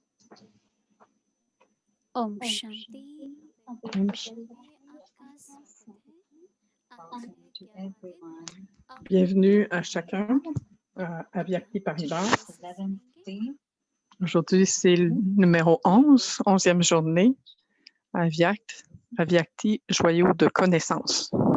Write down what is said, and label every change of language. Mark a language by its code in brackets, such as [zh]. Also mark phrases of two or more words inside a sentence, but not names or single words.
[hi] ओम शांति। Om Shanti. आपका स्वागत है। आज है 11वां दिन। अब [fr] Bienvenue à chacun à Vyakti Paribas. Aujourd'hui, c'est le numéro 11, 11e journée à Vyakti, joyau de connaissance.